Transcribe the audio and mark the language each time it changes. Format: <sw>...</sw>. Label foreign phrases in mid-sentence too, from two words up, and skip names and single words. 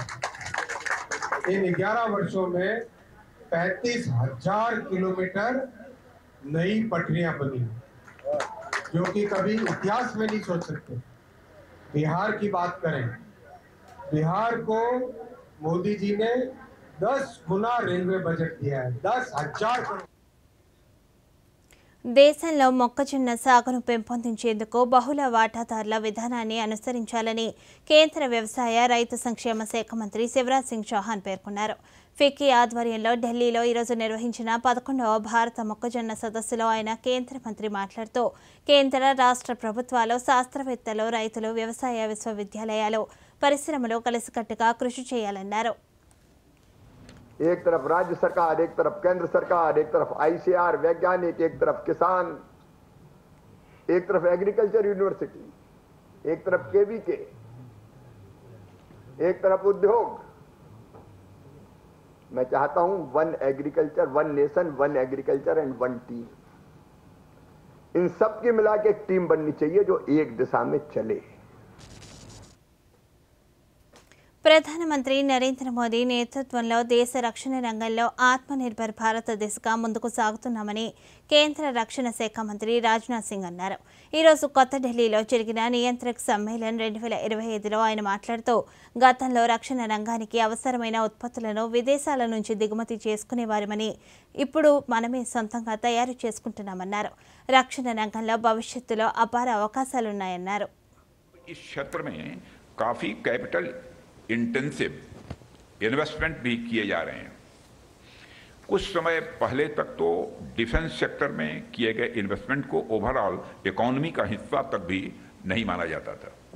<hi>इन 11 वर्षों में 35,000 किलोमीटर नई पटरियां बनी, जो कि कभी इतिहास में नहीं सोच सकते. बिहार की बात करें, बिहार को मोदी जी ने 10 गुना रेलवे बजट दिया है, 10,000 करोड़.</hi> <te>దేశంలో మొక్కజొన్న సాగును పెంపొందించేందుకు బహుళ వాటాదారుల విధానాన్ని అనుసరించాలని కేంద్ర వ్యవసాయ, రైతు సంక్షేమ శాఖ మంత్రి శివరాజ్ సింగ్ చౌహాన్ పేర్కొన్నారు. ఫిక్కీ ఆధ్వర్యంలో ఢిల్లీలో ఈరోజు నిర్వహించిన 11వ భారత మొక్కజొన్న సదస్సులో ఆయన కేంద్ర మంత్రి మాట్లాడుతూ కేంద్ర, రాష్ట్ర ప్రభుత్వాలు, శాస్త్రవేత్తలు, రైతులు, వ్యవసాయ విశ్వవిద్యాలయాలు, పరిశ్రమలు కలిసికట్టుగా కృషి చేయాలన్నారు.</te> <hi>एक तरफ राज्य सरकार, एक तरफ केंद्र सरकार, एक तरफ आईसीआर वैज्ञानिक, एक तरफ किसान, एक तरफ</hi> <en>Agriculture University,</en> <hi>एक तरफ केवीके, एक तरफ उद्योग, मैं चाहता हूं</hi> <en>One Agriculture, One Nation, One Agriculture and One Team,</en> <hi>इन सब की मिला के एक टीम बननी चाहिए जो एक दिशा में चले।</hi> <te>ప్రధానమంత్రి నరేంద్ర మోదీ నేతృత్వంలో దేశ రక్షణ రంగంలో ఆత్మనిర్భర్ భారత్ దిశగా ముందుకు సాగుతున్నామని కేంద్ర రక్షణ శాఖ మంత్రి రాజ్నాథ్ సింగ్ అన్నారు. ఈరోజు కొత్త ఢిల్లీలో జరిగిన నియంత్రక్ సమ్మేళన్ 2025లో ఆయన మాట్లాడుతూ గతంలో రక్షణ రంగానికి అవసరమైన ఉత్పత్తులను విదేశాల నుంచి దిగుమతి చేసుకునేవారమని ఇప్పుడు మనమే సొంతంగా తయారు చేసుకుంటున్నామన్నారు. రక్షణ రంగంలో భవిష్యత్తులో అపార అవకాశాలున్నాయన్నారు.</te> <en>intensive investment</en> <hi>भी किए जा रहे हैं। कुछ समय पहले तक तो</hi> <en>defence sector</en> <hi>में किए गए इन्वेस्टमेंट को</hi> <en>overall economy</en> <hi>का हिस्सा तक भी नहीं माना जाता था।</hi>